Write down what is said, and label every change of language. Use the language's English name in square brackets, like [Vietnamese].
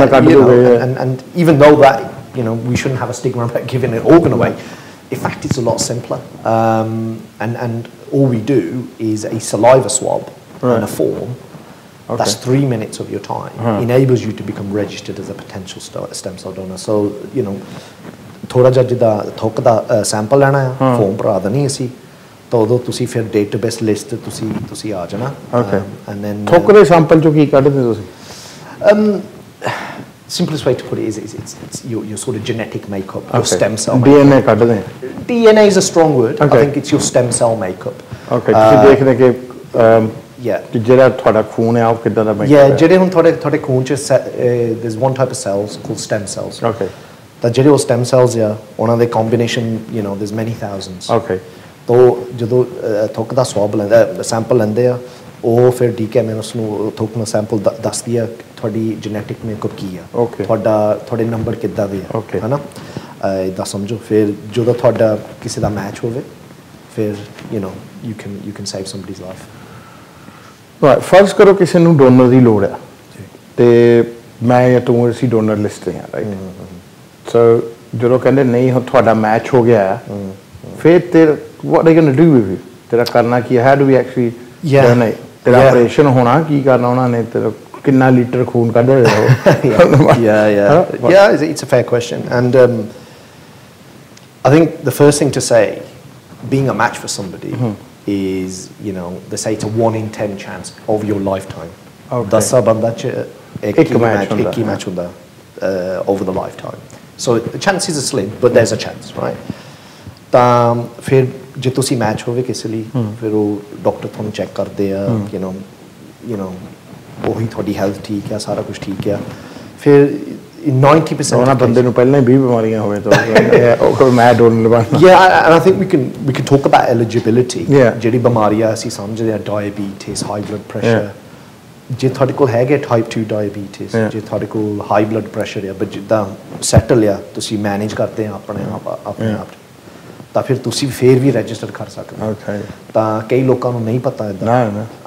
[English] And even though that we shouldn't have a stigma about giving an organ away. In fact, it's a lot simpler, and all we do is a saliva swab and a form. Okay. That's 3 minutes of your time. Enables you to become registered as a potential stem cell donor. [Punjabi] So ਥੋੜਾ ਜਿਹਾ ਜਿੱਦਾਂ ਥੁੱਕ ਦਾ sample ਲੈਣਾ ਆ, form ਭਰਾ ਦੇਣੀ ਅਸੀਂ, ਤਾਂ ਉਦੋਂ ਤੁਸੀਂ ਫਿਰ ਡੇਟਾਬੇਸ ਲਿਸਟ ਤੁਸੀਂ ਆ ਜਾਣਾ. [English] And then [Punjabi] ਥੁੱਕ ਦੇ ਸੈਂਪਲ ਚੋਂ ਕੀ ਕੱਢਦੇ ਤੁਸੀਂ? [English] Simplest way to put it is it's your sort of genetic makeup, your stem cell [Punjabi] DNA ਕੱਢਦੇ? [English] DNA is a strong word. I think it's your stem cell makeup. [Punjabi] Okay, ਤੁਸੀਂ ਦੇਖਦੇ ਕਿ ਜਿਹੜਾ ਤੁਹਾਡਾ ਖੂਨ ਹੈ ਉਹ ਕਿੱਦਾਂ ਦਾ makeup ਹੈ? ਜਿਹੜੇ ਹੁਣ ਤੁਹਾਡੇ ਖੂਨ ਚ [English] there's one type of cells called stem cells. Okay. [Punjabi] ਤਾਂ ਜਿਹੜੇ ਉਹ stem cells ਆ ਉਹਨਾਂ ਦੇ combination, [English] there's many thousands. Okay. [Punjabi] ਤਾਂ ਜਦੋਂ ਥੁੱਕ ਦਾ ਸਵਾਬ ਲੈਂਦਾ ਸੈਂਪਲ ਲੈਂਦੇ ਆ, ਉਹ ਫਿਰ DKMS ਨੂੰ ਥੁੱਕ ਦਾ ਸੈਂਪਲ ਦੱਸਦੀ ਆ ਤੁਹਾਡੀ ਜੈਨੇਟਿਕ ਮੇਕਅਪ ਕੀ ਆ, ਤੁਹਾਡੇ ਨੰਬਰ ਕਿੱਦਾਂ ਦੇ ਆ, ਹੈ ਨਾ, ਇੱਦਾਂ ਸਮਝੋ. ਫਿਰ ਜਦੋਂ ਤੁਹਾਡਾ ਕਿਸੇ ਦਾ ਮੈਚ ਹੋਵੇ ਫਿਰ [English] you can save somebody's life. [Punjabi] Right, ਫਰਜ਼ ਕਰੋ ਕਿਸੇ ਨੂੰ ਡੋਨਰ ਦੀ ਲੋੜ ਆ ਤੇ ਮੈਂ ਜਾਂ ਤੂੰ ਅਸੀਂ ਡੋਨਰ ਲਿਸਟ ਤੇ ਆ, ਰਾਈਟ? ਸੋ ਜਦੋਂ ਕਹਿੰਦੇ ਨਹੀਂ ਤੁਹਾਡਾ ਮੈਚ ਹੋ ਗਿਆ ਫਿਰ ਤੇਰਾ [English] what are they going to do with you? [Punjabi] ਤੇਰਾ ਕਰਨਾ ਕੀ ਹੈ? [English] How do we actually donate? [Punjabi] ਤੇਰਾ ਆਪਰੇਸ਼ਨ ਹੋਣਾ, ਕੀ ਕਰਨਾ ਉਹਨਾਂ ਨੇ, ਤੇਰਾ ਕਿੰਨਾ ਲੀਟਰ ਖੂਨ ਕੱਢ ਰਹੇ ਹੋ? [English] Yeah, it's a fair question, and I think the first thing to say, being a match for somebody is, they say it's a 1 in 10 chance of your lifetime. [Punjabi] 10 ਬੰਦਾ ਚ ਇੱਕ ਹੀ ਮੈਚ ਹੁੰਦਾ [English] over the lifetime. So the chances are slim, but there's a chance, right? [Punjabi] ਤਾਂ ਫਿਰ ਜੇ ਤੁਸੀਂ match ਹੋਵੇ ਕਿਸੇ ਲਈ ਫਿਰ ਉਹ ਡਾਕਟਰ ਤੁਹਾਨੂੰ ਚੈੱਕ ਕਰਦੇ ਆ [English] you know [Punjabi] ਉਹੀ ਤੁਹਾਡੀ ਹੈਲਥ ਠੀਕ ਆ ਸਾਰਾ ਕੁਝ ਠੀਕ ਆ ਫਿਰ 90% ਉਹਨਾਂ ਬੰਦੇ ਨੂੰ ਪਹਿਲਾਂ ਹੀ 20 ਬਿਮਾਰੀਆਂ ਹੋਵੇ ਤਾਂ ਉਹ ਕੋਈ ਮੈਚ ਹੋਣ ਲਵਾਣਾ [English] yeah and I think we can talk about eligibility [Punjabi] ਜਿਹੜੀ ਬਿਮਾਰੀਆਂ ਅਸੀਂ ਸਮਝਦੇ ਆ diabetes high blood pressure ਜੇ ਤੁਹਾਡੇ ਕੋਲ ਹੈਗੇ type 2 diabetes ਜੇ ਤੁਹਾਡੇ ਕੋਲ high blood pressure ਆ but ਜਿੱਦਾਂ settle ਆ ਤੁਸੀਂ ਮੈਨੇਜ ਕਰਦੇ ਆ ਆਪਣੇ ਆਪ ਤਾਂ ਫਿਰ ਤੁਸੀਂ ਫੇਰ ਵੀ ਰਜਿਸਟਰ ਕਰ ਸਕਦੇ ਹੋ ਤਾਂ ਕਈ ਲੋਕਾਂ ਨੂੰ ਨਹੀਂ ਪਤਾ ਇਦਾਂ